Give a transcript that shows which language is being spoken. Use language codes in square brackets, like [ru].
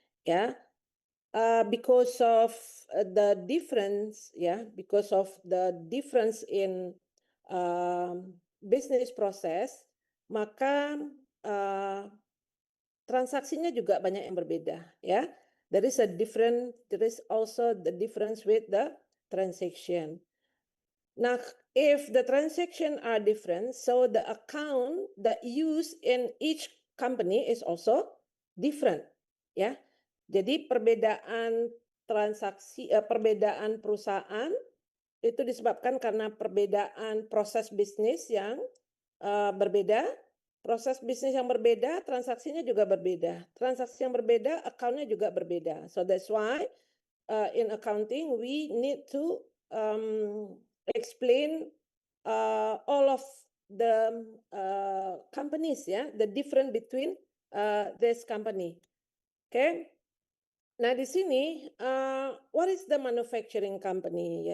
[en] Ya, because of the difference, because of the difference in business process, [id] maka transaksinya juga banyak yang berbeda, [en] ya. There is also the difference with the transaction. Now, if the transaction are different, so the account that used in each company is also different, ya. [id] Jadi perbedaan perbedaan perusahaan itu disebabkan karena perbedaan proses bisnis yang berbeda. Proses bisnis yang berbeda, transaksinya juga berbeda. Transaksi yang berbeda, account-nya juga berbeda. [en] So that's why in accounting we need to explain all of the companies, the difference between this company. Okay. [id] Nah, di sini [en] what is the manufacturing company?